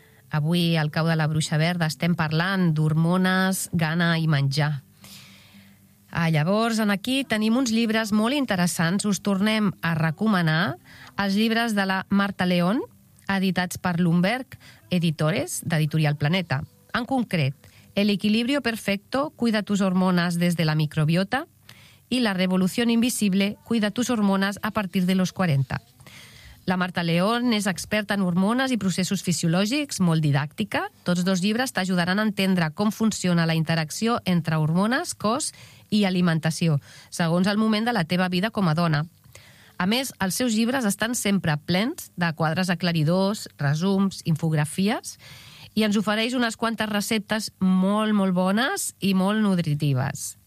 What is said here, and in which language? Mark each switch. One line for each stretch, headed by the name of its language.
Catalan: Avui, al Cau de la Bruixa Verda, estem parlant d'hormones, gana i menjar. Llavors, aquí tenim uns llibres molt interessants. Us tornem a recomanar els llibres de la Marta León, editats per Lundberg Editores, d'Editorial Planeta. En concret,
Spanish: El equilibrio perfecto, cuida tus hormonas desde la microbiota, i La revolución invisible, cuida tus hormonas a partir de los 40.
Catalan: La Marta León és experta en hormones i processos fisiològics, molt didàctica. Tots dos llibres t'ajudaran a entendre com funciona la interacció entre hormones, cos i alimentació, segons el moment de la teva vida com a dona. A més, els seus llibres estan sempre plens de quadres aclaridors, resums, infografies, i ens ofereix unes quantes receptes molt, molt bones i molt nutritives.